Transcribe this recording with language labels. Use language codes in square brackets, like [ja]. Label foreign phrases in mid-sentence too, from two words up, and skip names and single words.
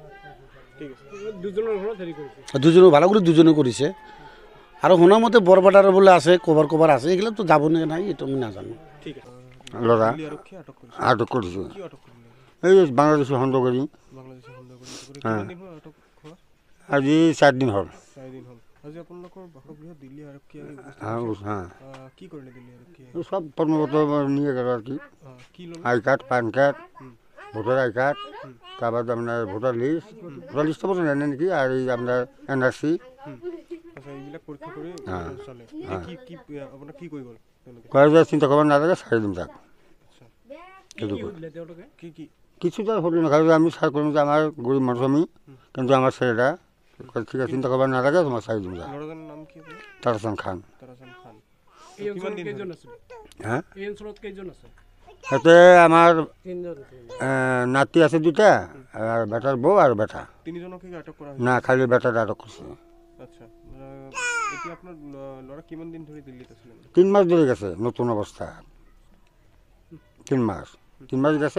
[as] দুজনৰ ভালাগুৰি দুজনে কৰিছে আৰু শুনা মতে বৰপেটাৰ বোলে আছে, ক'বাৰ আছে, এইগিলাকতো যাব নে নাই এইটো আমি নাজানো। ল'ৰা আটক কৰিছে, এই বাংলাদেশী সন্দেহ কৰি। আজি 4 দিন হ'ল। আজি আপোনালোকৰ বাসগৃহত দিল্লী আৰক্ষী কি কৰিলে? দিল্লী আৰক্ষী [bn] সব পণ্যপত্র নিয়ে গেল আর কি, [en] I card, PAN card, voter I card, [bn] তারপর আপনার [en] voter list [bn] পর্যন্ত নেন নাকি, আর এই আপনার NRC। [as] এইবিলাক পৰীক্ষা কৰি চলে। আপোনাৰ কি কৈ গ'ল? [bn] কয় যে চিন্তা করবার না লাগে ছাড়ি দিম তাক। কিছু তো হলো না, কারণ আমি সার করলাম যে আমার গরিব মানুষ আমি, কিন্তু আমার ছেলেটা ঠিক আছে চিন্তা করবার না লাগে তোমার ছাড়ি দিম তাক। তারাসান খান। হ্যাঁ, এতে আমার নাতি আছে 2টা, আর বেটার বউ আর বেটা। না, খালি বেটাটা আটক করছে। 3 মাস ধরে গেছে, নতুন অবস্থা 3 মাস গেছে।